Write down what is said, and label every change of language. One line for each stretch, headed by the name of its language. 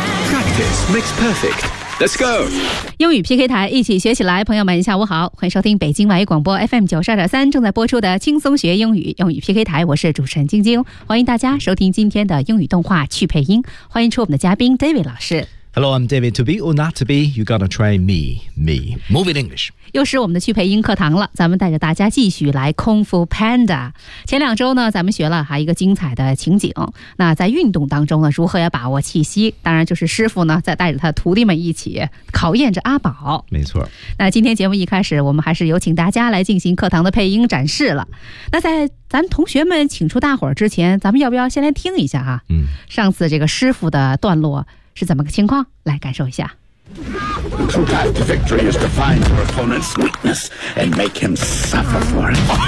English: Practice makes perfect。 Let's go。
Chinese: 英语 PK 台，一起学起来。朋友们，下午好，欢迎收听北京外语广播 FM92.3 正在播出的轻松学英语英语 PK 台，我是主持人晶晶，欢迎大家收听今天的英语动画去配音，欢迎出我们的嘉宾 David 老师。
English: Hello, I'm David. To be or not to be, you gotta try me, me. Move it English.
Chinese: 又是我们的趣培英课堂了，咱们带着大家继续来 Kung Fu Panda。前两周呢，咱们学了还一个精彩的情景。那在运动当中呢，如何要把握气息？当然就是师傅呢，在带着他徒弟们一起考验着阿宝。没错。那今天节目一开始，我们还是有请大家来进行课堂的配音展示了。那在咱同学们请出大伙儿之前，咱们要不要先来听一下哈？上次这个师傅的段落是怎么个情况？来感受一下。
English: The true path to victory is to find your opponent's weakness and make him suffer for it.